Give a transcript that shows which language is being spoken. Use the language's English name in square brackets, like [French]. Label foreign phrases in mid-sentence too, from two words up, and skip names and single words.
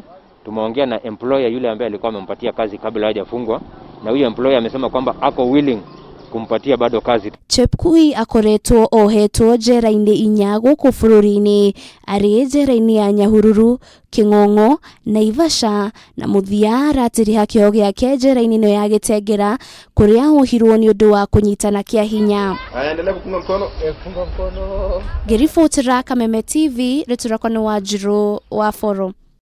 [Swahili] Tumeongea na employer yule ambaye alikuwa amempatia kazi kabla hajafungwa, na huyu employer amesema kwamba ako willing kumpatia bado kazi. [Kikuyu] Chepukue akoretwo ohetwo njera-ini 4 guku bũrũri-inĩ, ari njera-ini ya Nyahururu, Kingongo, Naivasha, na muthia ratiriha kioho yake njera-ini no ya Kitengela kuria ahohirwo ni undu wa kunyitana kiahinya. [Swahili] Endelea kufunga mkono. [Kikuyu] Ngiribotera Kameme TV, Riturakoni wa Njiro wa Foro.